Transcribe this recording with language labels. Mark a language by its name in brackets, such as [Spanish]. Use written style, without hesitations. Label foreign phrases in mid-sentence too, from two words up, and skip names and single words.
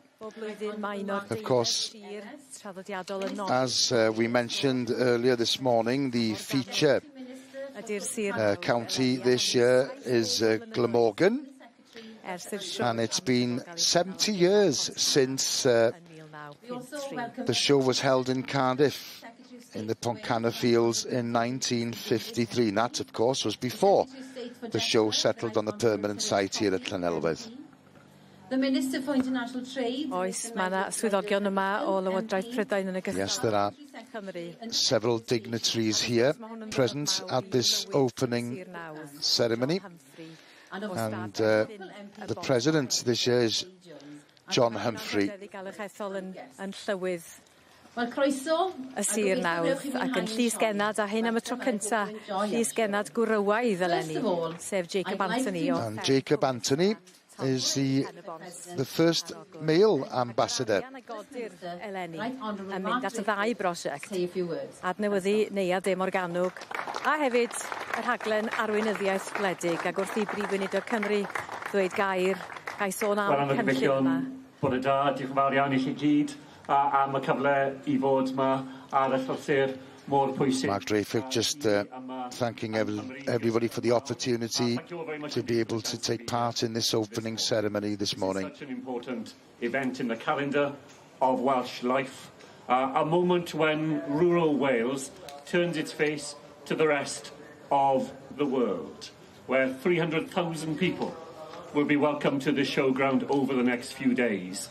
[English] Of course, as we mentioned earlier this morning, the feature county this year is Glamorgan, and it's been 70 years since the show was held in Cardiff in the Pontcanna Fields in 1953. And that, of course, was before the show settled on the permanent site here at Llanelwedd. The Minister for International Trade... [Welsh] Oes, mae yna swyddogion yma o Lywodraeth Prydain yn y [English] Yes, there are several dignitaries here present at this opening ceremony. And the President this year is John Humphrey. [Welsh] Wel, croeso... Y sir nawdd, ac yn llys genad, a hyn am y tro cynta, llys genad gwrywaidd eleni, sef Jacob Anthony. [English] And Jacob Anthony is the first male ambassador. [Welsh] Eleni, yn mynd at y ddau brosiect. Adnewyddu Nia Morganwg, a hefyd y rhaglen arweinyddiaeth gwledig, ac wrth I Brif Weinidog Cymru ddweud gair, gai sôn am cynllun yma. Bod y da, diolch yn fawr iawn I chi gyd, am y cyfle I fod yma ar y llythyr mor pwysig. [English] Mark Drakeford just thanking everybody for the opportunity to be able to take part in this opening ceremony this morning. Such an important event in the calendar of Welsh life, a moment when rural Wales turns its face to the rest of the world, where 300,000 people will be welcomed to the showground over the next few days.